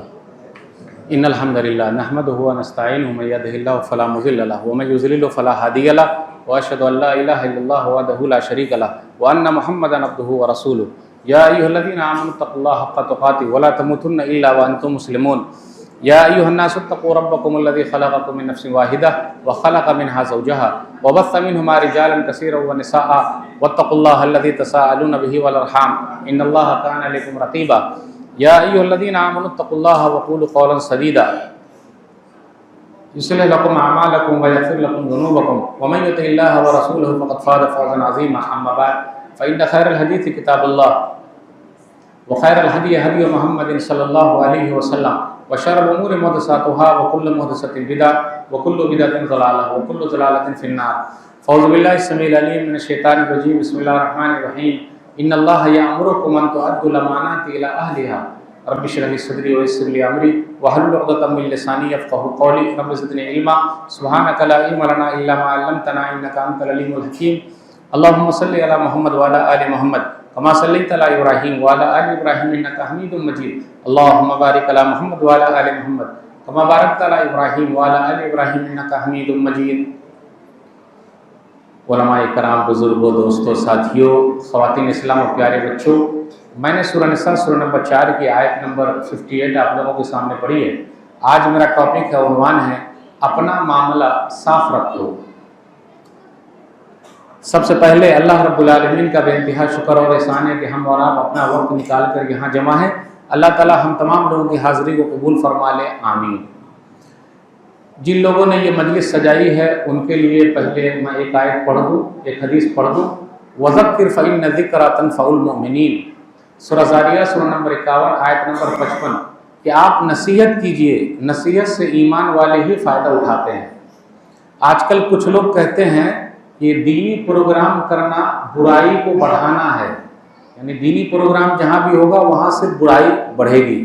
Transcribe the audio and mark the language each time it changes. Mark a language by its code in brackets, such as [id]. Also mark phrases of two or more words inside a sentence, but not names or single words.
[ar] إن الحمد لله نحمده ونستعينه من يهده الله فلا مضل له ومن يضلل فلا هادي له وأشهد أن لا إله إلا الله وحده لا شريك له وأن محمدا عبده ورسوله. يا أيها الذين آمنوا اتقوا الله حق تقاته ولا تموتن إلا وأنتم مسلمون. يا أيها الناس اتقوا ربكم الذي خلقكم من نفس واحدة وخلق منها زوجها وبث منهما رجالا كثيرا ونساء واتقوا الله الذي تساءلون به والأرحام إن الله كان عليكم رقيبا. يا أيها الذين آمنوا اتقوا الله وقولوا قولا سديدا يصلح لكم أعمالكم ويغفر لكم ذنوبكم ومن يطع الله ورسوله فقد فاز فوزا عظيما. أما بعد فإن خير الحديث كتاب الله وخير الهدي هدي محمد صلى الله عليه وسلم وشر الأمور محدثاتها وكل محدثة بدعة وكل بدعة ضلالة وكل ضلالة في النار. فعوذ بالله السميع العليم من الشيطان الرجيم. بسم الله الرحمن الرحيم. إن الله يأمركم أن تؤدوا الأمانات إلى أهلها رب اشرح لي صدري ويسر لي أمري واحلل عقدة من لساني يفقهوا قولي رب زدني علما سبحانك لا علم لنا إلا ما علمتنا إنك أنت العليم الحكيم. اللهم صل على محمد وعلى آل محمد كما صليت على إبراهيم وعلى آل إبراهيم إنك حميد مجيد. اللهم بارك على محمد وعلى آل محمد كما باركت على إبراهيم وعلى آل إبراهيم إنك حميد مجيد. [ur] علمائے کرام، بزرگوں، دوستوں، ساتھیوں، خواتین اسلام اور پیارے بچوں، میں نے سورہ نساء سورہ نمبر 4 کی آیت نمبر 58 آپ لوگوں کے سامنے پڑھی ہے. آج میرا ٹاپک ہے، عنوان ہے اپنا معاملہ صاف رکھو. سب سے پہلے اللہ رب العالمین کا بے انتہا شکر اور احسان ہے کہ ہم اور آپ اپنا وقت نکال کر یہاں جمع ہے. اللہ تعالیٰ ہم تمام لوگوں کی حاضری کو قبول فرما لے، آمین. جن لوگوں نے یہ مجلس سجائی ہے ان کے لیے پہلے میں ایک آیت پڑھ دوں، ایک حدیث پڑھ دوں. [ar] وذكر فإن الذكرى تنفع المؤمنين, [ur] سورہ ذاریات سورہ نمبر 51 آیت نمبر 55 کہ آپ نصیحت کیجیے، نصیحت سے ایمان والے ہی فائدہ اٹھاتے ہیں. آج کل کچھ لوگ کہتے ہیں کہ دینی پروگرام کرنا برائی کو بڑھانا ہے، یعنی دینی پروگرام جہاں بھی ہوگا وہاں سے برائی بڑھے گی.